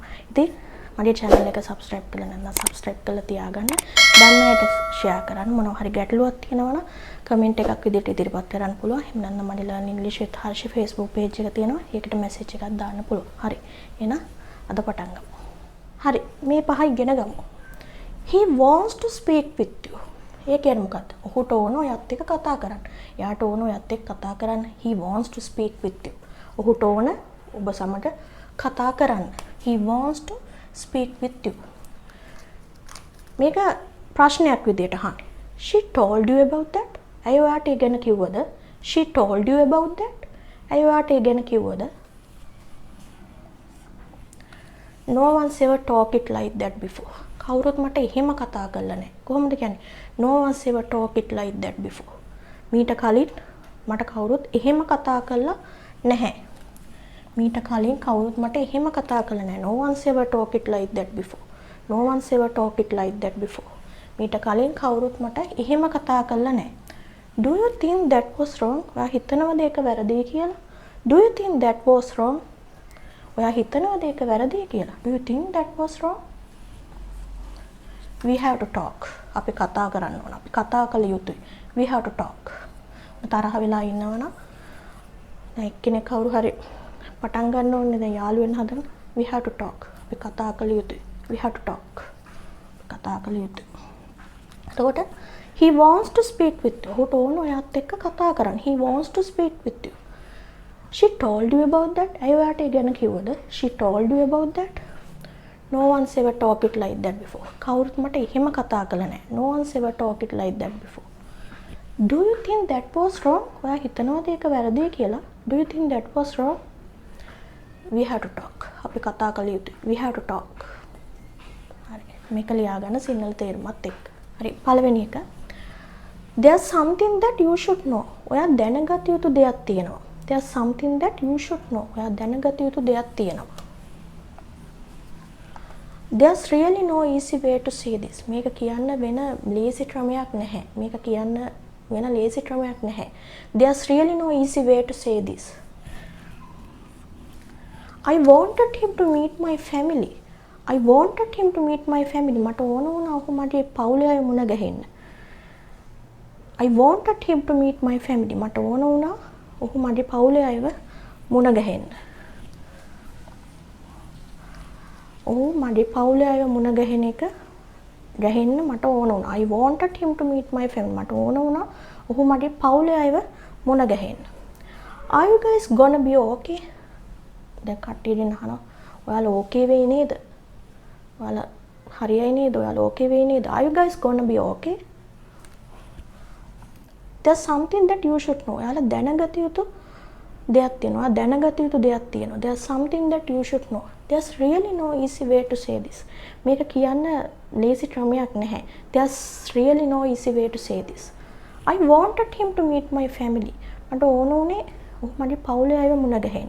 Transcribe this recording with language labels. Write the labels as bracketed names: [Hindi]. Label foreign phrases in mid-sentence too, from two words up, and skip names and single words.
[Sinhala] ඉතින් මගේ channel එක subscribe කරලා නැත්නම් subscribe කරලා තියාගන්න. දැන් අයට share කරන්න. මොනවා හරි ගැටලුවක් තියෙනවා නම් comment එකක් විදිහට ඉදිරිපත් කරන්න පුළුවන්. එහෙම නැත්නම් මගේ Learn English with Harsh Facebook page එක තියෙනවා. ඒකට message එකක් දාන්න පුළුවන්. හරි. එහෙනම් අද පටන් ගමු. හරි. මේ පහ ඉගෙන ගමු. [English] He wants to speak with you. [Sinhala] ඒ කියන්නේ මොකක්ද? ඔහුට ඕන ඔයත් එක්ක කතා කරන්න. එයාට ඕන ඔයත් එක්ක කතා කරන්න. [English] He wants to speak with you. [Sinhala] ඔහුට ඕන ඔබ සමග කතා කරන්න. [English] He wants to speak with you. [Sinhala] මේක ප්‍රශ්නයක් විදියට අහන්න. [English] She told you about that? [Sinhala] ඇයි ඔයාට ඒ ගැන කිව්වද? [English] She told you about that? [Sinhala] ඇයි ඔයාට ඒ ගැන කිව්වද? [English] No one's ever talked it like that before. [Sinhala] කවුරුත් මට එහෙම කතා කරලා නැහැ. කොහොමද කියන්නේ? [English] No one's ever talked it like that before. [Sinhala] මීට කලින් මට කවුරුත් එහෙම කතා කරලා නැහැ. මීට කලින් කවුරුත් මට එහෙම කතා කරලා නැහැ. [English] No one's ever talked it like that before. No one's ever talked it like that before. [Sinhala] මීට කලින් කවුරුත් මට එහෙම කතා කරලා නැහැ. [English] Do you think that was wrong? [Sinhala] ඔයා හිතනවද ඒක වැරදි කියලා? [English] Do you think that was wrong? [Sinhala] ඔයා හිතනවද ඒක වැරදි කියලා? [English] Do you think that was wrong? We have to talk. [Sinhala] අපි කතා කරන්න ඕන. අපි කතා කළ යුතුයි. [English] We have to talk. [Sinhala] තරහ වෙලා ඉන්නවනම් දැන් එක්කෙනෙක් කවුරු හරි පටන් ගන්න ඕනේ දැන් යාළු වෙන්න හදන. [English] We have to talk. [Sinhala] අපි කතා කළ යුතුයි. [English] We have to talk. [Sinhala] කතා කළ යුතුයි. එතකොට [English] he wants to speak with you. [Sinhala] ඔහුට ඕන ඔයත් එක්ක කතා කරන්න. [English] He wants to speak with you. She told you about that. [Sinhala] ඇයි ඔයාට ඒ ගැන කිව්වද? [English] She told you about that. No one's ever talked it like that before. [Sinhala] කවුරුත් මට එහෙම කතා කළා නැහැ. [English] No one's ever talked it like that before. Do you think that was wrong? [Sinhala] ඔයා හිතනවද ඒක වැරදි කියලා? [English] Do you think that was wrong? We have to talk. [Sinhala] අපි කතා කළ යුතුයි. [English] We have to talk. [Sinhala] හරි. මේක ලියා ගන්න සිංහල තේරුමත් එක්ක. හරි. පළවෙනි එක. [English] There's something that you should know. [Sinhala] ඔයා දැනගත යුතු දෙයක් තියෙනවා. [English] There's something that you should know. [Sinhala] ඔයා දැනගත යුතු දෙයක් තියෙනවා. [English] There's really no easy way to say this. [Sinhala] මේක කියන්න වෙන lazy ක්‍රමයක් නැහැ. මේක කියන්න වෙන lazy ක්‍රමයක් නැහැ. [English] There's really no easy way to say this. I wanted him to meet my family. I wanted him to meet my family. [Sinhala] මට ඕන වුණා ඔහු මගේ පවුලේ අය මුණ ගැහෙන්න. [English] I wanted him to meet my family. [Sinhala] මට ඕන වුණා ඔහු මගේ පවුලේ අයව මුණ ගැහෙන්න. ඔහු මගේ පවුලේ අයව මුණ ගැහෙන එක ගැහෙන්න මට ඕන වුණා. [English] I wanted him to meet my family. [Sinhala] මට ඕන වුණා ඔහු මගේ පවුලේ අයව මුණ ගැහෙන්න. [English] Are you guys gonna be okay? [Sinhala] දැන් කට්ටියගෙන් අහනවා ඔයාලා okay වෙයි නේද? ඔයාලා හරියයි නේද? ඔයාලා okay වෙයි නේද? [English] Are you guys gonna be okay? There's something that you should know. [Sinhala] ඔයාලා දැනගත යුතු දෙයක් තියෙනවා. දැනගත යුතු දෙයක් තියෙනවා. [English] There's something that you should know. There's really no easy way to say this. [Sinhala] මේක කියන්න lazy ක්‍රමයක් නැහැ. [English] There's really no easy way to say this. I wanted him to meet my family. [Sinhala] මට ඕන උනේ ඔහු මගේ පවුලේ අයව මුණ ගැහෙන්න.